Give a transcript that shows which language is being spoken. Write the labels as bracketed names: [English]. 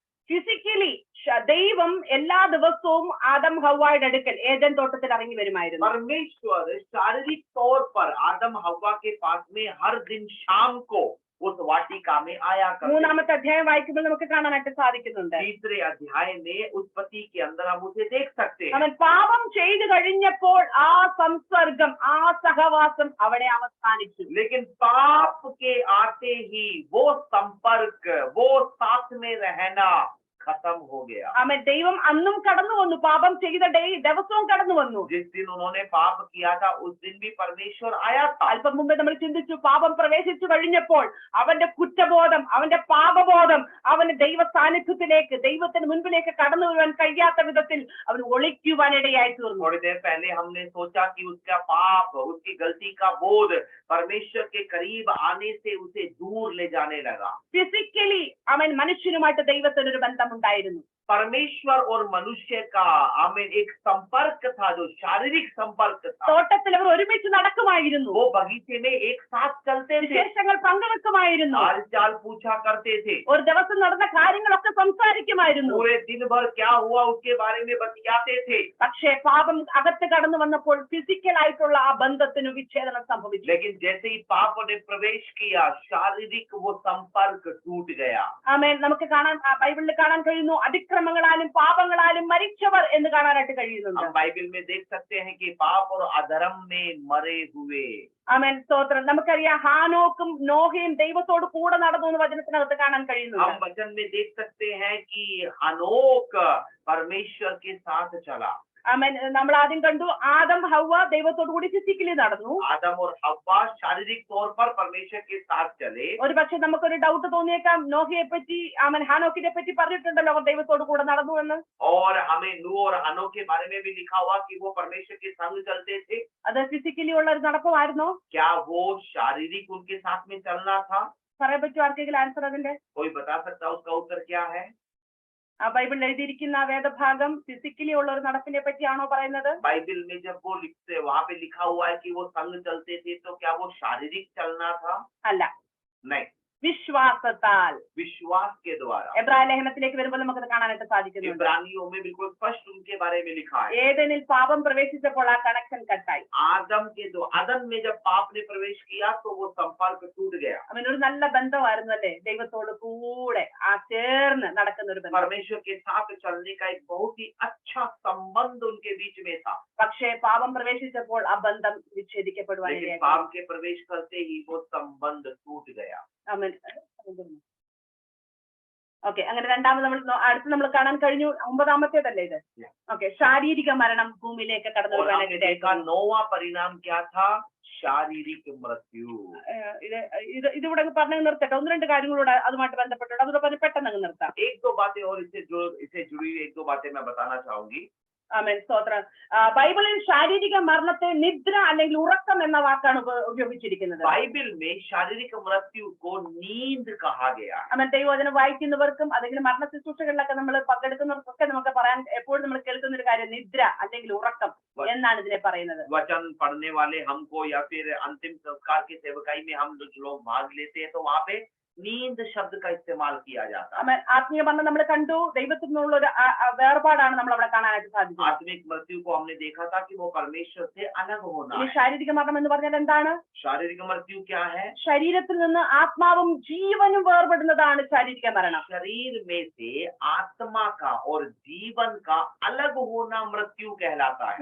[Malayalam] Physically ദൈവം എല്ലാ ദിവസവും ആദം ഹവ്വായുടെ അടുക്കൽ ഏദൻ തോട്ടത്തിൽ ഇറങ്ങി വരുമായിരുന്നു. [Hindi] परमेश्वर शारीरिक तौर पर आदम हव्वा के पास में हर दिन शाम को उस वाटिका में आया करते. [Malayalam] മൂന്നാമത്തെ അധ്യായം വായിക്കുമ്പോൾ നമുക്ക് കാണാനായിട്ട് സാധിക്കുന്നുണ്ട്. [Hindi] तीसरे अध्याय में उत्पत्ति के अंदर हम उसे देख सकते हैं. [Malayalam] അവൻ പാപം ചെയ്തു കഴിഞ്ഞപ്പോൾ ആ സംസർഗം, ആ സഹവാസം അവിടെ അവസാനിച്ചു. [Hindi] लेकिन पाप के आते ही वो संपर्क, वो साथ में रहना खत्म हो गया. [Malayalam] അവൻ ദൈവം അന്നും കടന്നു വന്നു, പാപം ചെയ്ത ദിവസവും കടന്നു വന്നു. [Hindi] जिस दिन उन्होंने पाप किया था उस दिन भी परमेश्वर आया था. [Malayalam] അല്പം മുമ്പേ നമ്മൾ ചിന്തിച്ചു, പാപം പ്രവേശിച്ചു കഴിഞ്ഞപ്പോൾ അവന്റെ കുറ്റബോധം, അവന്റെ പാപബോധം അവന് ദൈവ സാന്നിധ്യത്തിലേക്ക്, ദൈവത്തിന് മുൻപിലേക്ക് കടന്നു വരുവാൻ കഴിയാത്ത വിധത്തിൽ അവൻ ഒളിക്കുവാനിടയായി തീർന്നു. [Hindi] थोड़ी देर पहले हमने सोचा कि उसका पाप, उसकी गलती का बोध परमेश्वर के करीब आने से उसे दूर ले जाने लगा. [Malayalam] ഫിസിക്കലി അവൻ മനുഷ്യനുമായിട്ട് ദൈവത്തിനൊരു ബന്ധമുണ്ടായിരുന്നു. [Hindi] परमेश्वर और मनुष्य का हमें एक संपर्क था, जो शारीरिक संपर्क था. [Malayalam] തോട്ടത്തിൽ അവർ ഒരുമിച്ച് നടക്കുമായിരുന്നു. [Hindi] वो बगीचे में एक साथ चलते थे, [Malayalam] വിശേഷങ്ങൾ പങ്കുവെക്കുമായിരുന്നു. [Hindi] हाल चाल पूछा करते थे, [Malayalam] ഒരു ദിവസം നടന്ന കാര്യങ്ങളൊക്കെ സംസാരിക്കുമായിരുന്നു. [Hindi] पूरे दिन भर क्या हुआ उसके बारे में बतियाते थे. [Malayalam] പക്ഷേ പാപം അകത്ത് കടന്നു വന്നപ്പോൾ ഫിസിക്കൽ ആയിട്ടുള്ള ആ ബന്ധത്തിന് വിച്ഛേദനം സംഭവിച്ചു. [Hindi] लेकिन जैसे ही पाप ने प्रवेश किया, शारीरिक वो संपर्क टूट गया. [Malayalam] ആമേൻ. നമുക്ക് കാണാൻ ബൈബിളിൽ കാണാൻ കഴിയുന്നു, അതിക്രമങ്ങളാലും പാപങ്ങളാലും മരിച്ചവർ എന്ന് കാണാനായിട്ട് കഴിയുന്നുണ്ട്. [Hindi] हम बाइबल में देख सकते हैं कि पाप और अधर्म में मरे हुए. [Malayalam] ആമേൻ സ്തോത്രം. നമുക്കറിയാം ഹാനോക്കും നോഹയും ദൈവത്തോട് കൂടെ നടന്നു എന്ന് വചനത്തിനകത്ത് കാണാൻ [Hindi] हम [Malayalam] കഴിയുന്നുണ്ട്. [Hindi] वचन में देख सकते हैं कि हनोक परमेश्वर के साथ चला. [Malayalam] ആമേൻ. നമ്മൾ ആദ്യം കണ്ടു ആദം ഹവ്വ ദൈവത്തോടു കൂടി ഫിസിക്കലി നടന്നു. [Hindi] आदम और हव्वा शारीरिक तौर पर परमेश्वर के साथ चले. [Malayalam] ഒരു പക്ഷെ നമുക്കൊരു ഡൗട്ട് തോന്നിയേക്കാം, നോഹയെ പറ്റി, ആമേൻ ഹാനോക്കിനെ പറ്റി പറഞ്ഞിട്ടുണ്ടല്ലോ അവർ ദൈവത്തോടു കൂടെ നടന്നു എന്ന്. [Hindi] और हमें नूह और हनोक के बारे में भी लिखा हुआ कि वो परमेश्वर के संग चलते थे. [Malayalam] അത് ഫിസിക്കലി ഉള്ള ഒരു നടപ്പമായിരുന്നോ? [Hindi] क्या वो शारीरिक उनके साथ में चलना था? [Malayalam] പറയാൻ പറ്റുമോ ആർക്കെങ്കിലും ആൻസർ അതിന്റെ? [Hindi] कोई बता सकता है उसका उत्तर क्या है? [Malayalam] ആ ബൈബിളിൽ എഴുതിയിരിക്കുന്ന ആ വേദഭാഗം ഫിസിക്കലി ഉള്ള ഒരു നടപ്പിനെ പറ്റിയാണോ പറയുന്നത്? [Hindi] बाइबल में जब वो लिखते, वहां पे लिखा हुआ है कि वो संग चलते थे, तो क्या वो शारीरिक चलना था? [Malayalam] അല്ല. [Hindi] नहीं. [Malayalam] വിശ്വാസത്താൽ. [Hindi] विश्वास के द्वारा। [Malayalam] എബ്രായ ലേഖനത്തിലേക്ക് വരുമ്പോൾ നമുക്കത് കാണാനായിട്ട് സാധിക്കുന്നുണ്ട്. [Hindi] इब्रानियों में बिल्कुल स्पष्ट उनके बारे में लिखा है। [Malayalam] ഏദനിൽ പാപം പ്രവേശിച്ചപ്പോൾ ആ കണക്ഷൻ കട്ടായി. [Hindi] आदम में जब पाप ने प्रवेश किया तो वो संपर्क टूट गया। [Malayalam] അവനൊരു നല്ല ബന്ധമായിരുന്നു അല്ലേ, ദൈവത്തോട് കൂടെ ആ ചേർന്ന് നടക്കുന്ന ഒരു ബന്ധം. [Hindi] परमेश्वर के साथ चलने का एक बहुत ही अच्छा संबंध उनके बीच में था। [Malayalam] പക്ഷേ പാപം പ്രവേശിച്ചപ്പോൾ ആ ബന്ധം വിച്ഛേദിക്കപ്പെടുവാൻ [Hindi] लेकिन [Malayalam] ഇടയായി. [Hindi] पाप के प्रवेश करते ही वो संबंध टूट गया। [Malayalam] ആമേൻ. ഓക്കെ, അങ്ങനെ രണ്ടാമത് അടുത്ത് നമ്മൾ കാണാൻ കഴിഞ്ഞു. 9ാമത്തേതല്ലേ ഇത്? ഓക്കെ, ശാരീരിക മരണം ഭൂമിയിലേക്ക് കടന്നു [Hindi] और हमने [Malayalam] വരാനായിട്ട് [Hindi] देखा 9वां परिणाम क्या था? शारीरिक मृत्यु। [Malayalam] ഇതിവിടെ പറഞ്ഞു നിർത്തട്ടെ. 1-2 കാര്യങ്ങളോട് അതുമായിട്ട് ബന്ധപ്പെട്ടുണ്ട്, അതുകൊണ്ട് പെട്ടെന്ന് അങ്ങ് നിർത്താം. [Hindi] एक दो बातें और इससे जुड़ी एक दो बातें मैं बताना चाहूंगी। [Malayalam] ആമേൻ, സ്തോത്രം. ബൈബിളിൽ ശാരീരിക മരണത്തെ നിദ്ര അല്ലെങ്കിൽ ഉറക്കം എന്ന വാക്കാണ് ഉപയോഗിച്ചിരിക്കുന്നത്. [Hindi] बाइबल में शारीरिक मृत्यु को नींद कहा गया है। [Malayalam] ആമേൻ. ദൈവവചനം വായിക്കുന്നവർക്കും അല്ലെങ്കിൽ മരണ ശുശ്രൂഷകളിലൊക്കെ നമ്മൾ പങ്കെടുക്കുന്നവർക്കൊക്കെ നമുക്ക് പറയാൻ എപ്പോഴും നമ്മൾ കേൾക്കുന്ന ഒരു കാര്യം നിദ്ര അല്ലെങ്കിൽ ഉറക്കം എന്നാണ് ഇതിനെ പറയുന്നത്. [Hindi] वचन पढ़ने वाले हमको या फिर अंतिम संस्कार की सेवकाई में हम जो लोग भाग लेते हैं तो वहाँ पे नींद शब्द का इस्तेमाल किया जाता है। [Malayalam] ആത്മീയ മരണം നമ്മൾ കണ്ടു, ദൈവത്തിൽ നിന്നുള്ള ഒരു വേർപാടാണ് നമ്മൾ അവിടെ കാണാനായിട്ട് സാധിച്ചത്. [Hindi] आत्मिक मृत्यु को हमने देखा था कि वो परमेश्वर से अलग होना [Malayalam] ഈ [Hindi] है। [Malayalam] ശാരീരിക മരണം എന്ന് പറഞ്ഞാൽ എന്താണ്? [Hindi] शारीरिक मृत्यु क्या है? [Malayalam] ശരീരത്തിൽ നിന്ന് ആത്മാവും ജീവനും വേർപെടുന്നതാണ് ശാരീരിക മരണം. [Hindi] शरीर में से आत्मा का और जीवन का अलग होना मृत्यु कहलाता है।